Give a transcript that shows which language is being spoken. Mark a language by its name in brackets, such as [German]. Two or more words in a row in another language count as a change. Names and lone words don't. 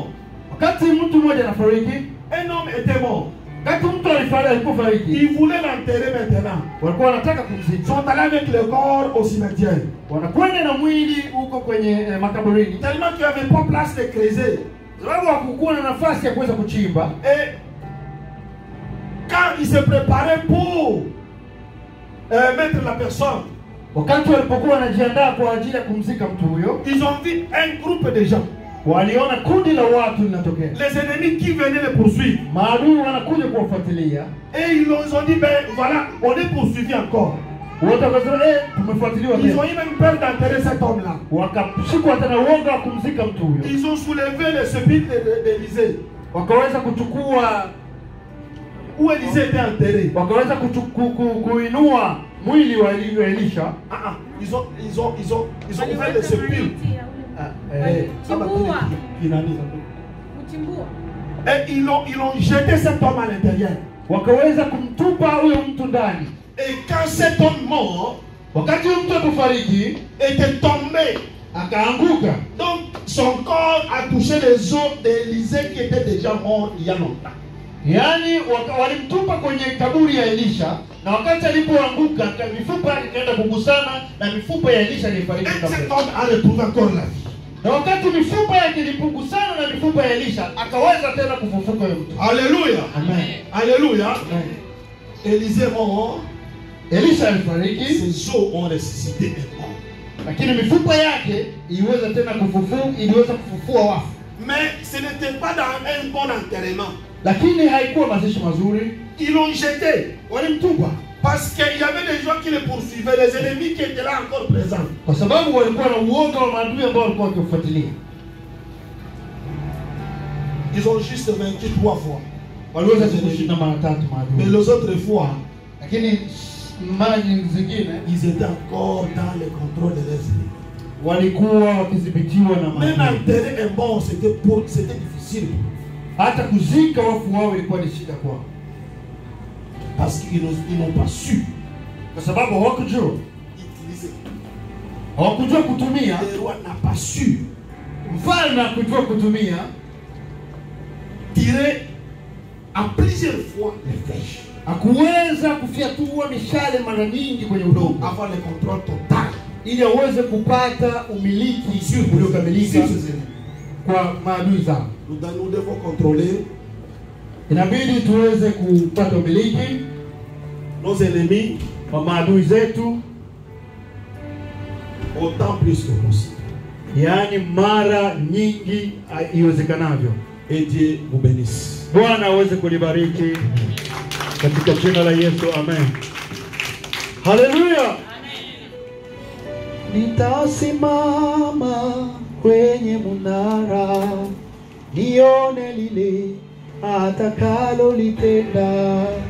[Swahili] Wakati mtu mmoja anafariki, [French] un homme était mort, [Swahili] wakati mtu alipofariki, [French] ils voulaient l'enterrer maintenant. [Swahili] walikuwa wanataka [French] Ils [Swahili] kumzika. [French] sont allés avec le corps au cimetière. [Swahili] Wanakwenda na mwili huko kwenye makaburini. [French] Tellement qu'il n'y avait pas place de creuser. [Swahili] Sababu hakukuwa na nafasi ya kuweza kuchimba. [French] Et quand ils se préparaient pour mettre la personne, [Swahili] Wakati walipokuwa wanajiandaa kwa ajili ya kumzika mtu huyo, [French] ils ont vu un groupe de gens, [Swahili] waliona kundi la watu linatokea. [French] les ennemis qui venaient les poursuivre. [Swahili] Maadui wanakuja kuwafuatilia. [French] Et ils ont dit, ben voilà, on est poursuivi encore. [Swahili] Wote wakasema tumefuatiliwa [French] Ils ont [Swahili] tena. [French] eu même peur d'enterrer cet homme-là. [Swahili] Wakashikwa tena uoga wa kumzika mtu huyo. [French] Ils ont soulevé le sépulcre d'Élisée. [Swahili] Wakaweza kuchukua [French] où Élisée était enterré. [Swahili] wakaweza kuinua mwili wa Elisha. [French] Ils ont ouvert des sépulcres. Et ils ont jeté cet homme à l'intérieur. [Swahili] Wakaweza kumtupa huyo mtu ndani. [French] Et quand cet homme mort, [Swahili] wakati huyo mtu alipofariki, [French] était tombé, [Swahili] akaanguka. [French] Donc son corps a touché les os d'Élisée qui était déjà mort il y a longtemps. [Swahili] Yani walimtupa kwenye kaburi ya Elisha, na wakati alipoanguka mifupa yake ikaenda kugusana na mifupa ya Elisha ilifariki kabla. [French] Cet homme a retrouvé encore la vie. [Swahili] Na wakati mifupa yake ilipogusana na mifupa ya Elisha, akaweza tena kufufuka yule mtu. [French] Alléluia. Amen. Alléluia. Élisée mort. [Swahili] Elisha alifariki. [French] Ses os ont ressuscité et mort. [Swahili] Lakini mifupa yake iliweza tena kufufua wafu. [French] Mais ce n'était pas dans un bon enterrement. [Swahili] Lakini haikuwa mazishi mazuri. [French] Ils l'ont jeté. [Swahili] Walimtupa. [French] Parce qu'il y avait des gens qui le poursuivaient, les ennemis qui étaient là encore présents. [Swahili] Kwa sababu walikuwa na uoga wa maadui ambao walikuwa wakifuatilia. [French] Ils ont juste vaincu 3 fois. [Swahili] Waliweza kushinda mara 3 maadui. [French] Mais les autres fois, [Swahili] lakini mara zingine [French] ils étaient encore dans le contrôle de leurs ennemis. [Swahili] Walikuwa wakidhibitiwa na maadui. [French] Même enterrer un mort, c'était difficile. [Swahili] Hata kuzika wafu wao ilikuwa ni shida kwao. [French] Parce qu'ils n'ont pas su. [Swahili] Kwa sababu hawakujua. [French] Utiliser. [Swahili] Hawakujua kutumia. [French] Le roi n'a pas su. [Swahili] Mfalme hakujua kutumia. [French] Tirer à plusieurs fois les flèches. [Swahili] Hakuweza kufiatua mishale mara nyingi kwenye udongo. [French] Avoir le contrôle total. [Swahili] Ili aweze kupata umiliki uliokamilika kwa maadui zao. [French] Nous devons contrôler. [Swahili] Inabidi tuweze kupata umiliki [French] nos ennemis [Swahili] wa maadui zetu [French] autant plus que possible. [Swahili] Yaani mara nyingi iwezekanavyo. [French] Et Dieu vous bénisse. [Swahili] Bwana aweze kulibariki katika jina la Yesu. Amen. Haleluya. Nitasimama kwenye munara nione lile atakalo litenda.